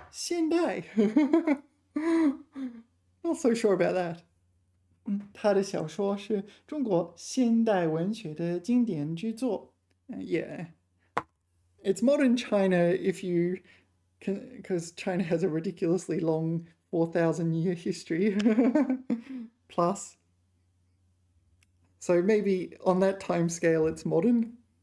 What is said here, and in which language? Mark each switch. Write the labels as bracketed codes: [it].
[en] 现代，not so sure about that. [zh] 他的小说是中国现代文学的经典之作。 [en] Yeah, it's modern China if you because China has a ridiculously long 4,000-year history plus. So maybe on that time scale it's modern.